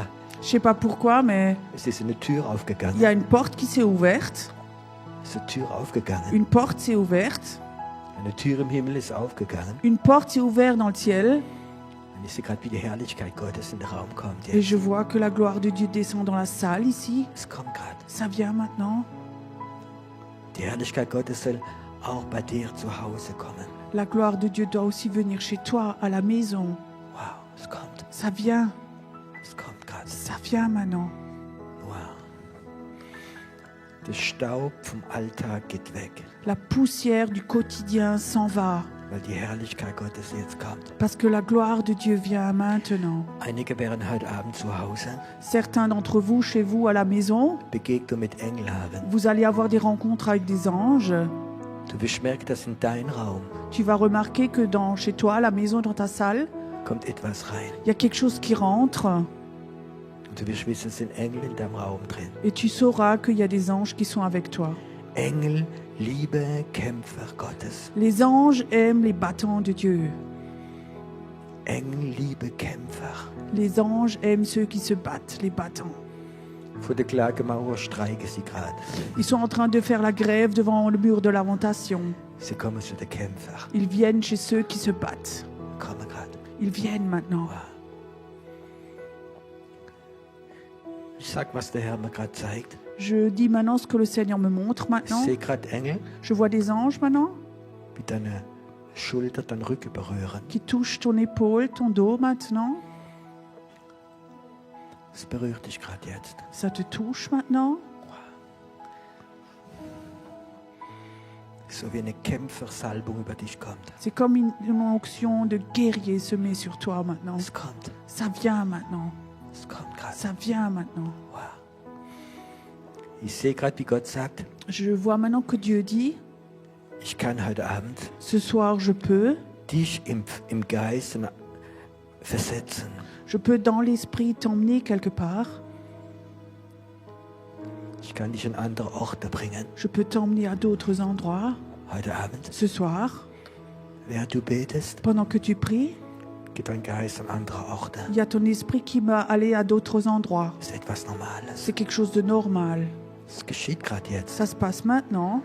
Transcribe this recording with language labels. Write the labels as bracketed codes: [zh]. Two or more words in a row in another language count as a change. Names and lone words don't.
[fr] Je sais pas pourquoi, mais [de] es ist eine Tür [fr] il y [de] aufgegangen. [fr] a une porte qui s'est ouverte. [de] Es ist eine Tür aufgegangen. [fr] Une porte s'est ouverte. [de] Eine Tür im Himmel ist aufgegangen. [fr] Une porte s'est ouverte dans le ciel. [de] Und ich sehe gerade, wie die Herrlichkeit Gottes in den Raum kommt. [fr] Et [de] Jetzt. [fr] je vois que la gloire de Dieu descend dans la salle ici. [de] Es kommt gerade. [fr] Ça vient maintenant. [de] Die Herrlichkeit Gottes soll auch bei dir zu Hause kommen. [fr] La gloire de Dieu doit aussi venir chez toi, à la maison. [de] Wow, es kommt. [fr] Ça vient. [de] Es kommt gerade. [fr] Ça vient maintenant. Wow. [de] Der Staub vom Alltag geht weg, [fr] La poussière du quotidien s'en va. [de] weil die Herrlichkeit Gottes jetzt kommt. [fr] Parce que la gloire de Dieu vient maintenant. [de] Einige wären heute Abend zu Hause, [fr] Certains d'entre vous, chez vous, à la maison, [de] Begegnung mit Engeln haben. [fr] vous allez avoir des rencontres avec des anges. [de] Du wirst merken, dass in dein Raum [fr] Tu vas remarquer que chez toi, à la maison, dans ta salle, [de] kommt etwas rein. [fr] il y a quelque chose qui rentre. [de] Und du wirst wissen, es sind Engel in deinem Raum drin. [fr] Et tu sauras qu'il y a des anges qui sont avec toi. [de] Engel, liebe Kämpfer Gottes. [fr] Les anges aiment les battants de Dieu. [de] Engel, liebe Kämpfer. [fr] Les anges aiment ceux qui se battent, les battants. [de] Vor der Klagemauer streiken sie gerade. [fr] Ils sont en train de faire la grève devant le mur de lamentation. [de] Sie kommen zu den Kämpfern. [fr] Ils viennent chez ceux qui se battent. [de] Kommen gerade. [fr] Ils viennent maintenant. [de] Ich sag, was der Herr mir gerade zeigt. [fr] Je dis maintenant ce que le Seigneur me montre [de] Ich [fr] maintenant. [de] sehe gerade Engel, [fr] Je vois des anges maintenant [de] die deine Schulter, deinen Rücken berühren. [fr] qui touchent ton épaule, ton dos maintenant. [de] Es berührt dich gerade jetzt. [fr] Ça te touche maintenant. [de] So wie eine Kämpfersalbung über dich kommt. [fr] C'est comme une onction de guerrier se met sur toi maintenant. [de] Es kommt. [fr] Ça vient maintenant. [de] Es kommt gerade. [fr] Ça vient maintenant. Wow. [de] Ich sehe gerade, wie Gott sagt, [fr] Je vois maintenant que Dieu dit, [de] ich kann heute Abend [fr] ce soir je peux [de] dich im Geist versetzen. [fr] Je peux dans l'esprit t'emmener quelque part. [de] Ich kann dich an andere Orte bringen. [fr] Je peux t'emmener à d'autres endroits. [de] Heute Abend, [fr] Ce soir, [de] während du betest, [fr] pendant que tu pries, [de] geht dein Geist an andere Orte. [fr] il y a ton esprit qui va aller à d'autres endroits. [de] Das ist etwas Normales. [fr] C'est quelque chose de normal. [de] Es geschieht gerade jetzt. [fr] Ça se passe maintenant.